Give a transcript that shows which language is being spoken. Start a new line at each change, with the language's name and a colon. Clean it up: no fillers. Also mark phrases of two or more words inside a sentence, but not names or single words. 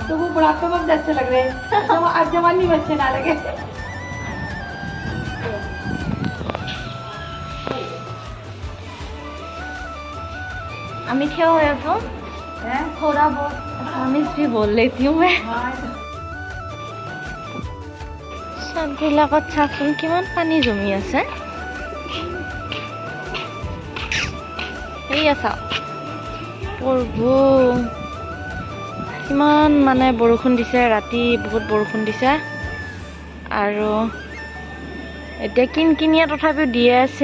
Hindi: तो वो बुढ़ापे में अब अच्छे लग रहे हैं, अब जवानी में अच्छे ना लगे। আমি क्या हो तो हैं? थोड़ा बहुत असामीज भी बोल लेती हूँ मैं। हाँ
Assamese: চাদবিলাকত চাচোন কিমান পানী জমি আছে। এয়া চাওক প্ৰভু, কিমান মানে বৰষুণ দিছে, ৰাতি বহুত বৰষুণ দিছে আৰু এতিয়া কিনকিনিয়া তথাপিও দিয়ে আছে।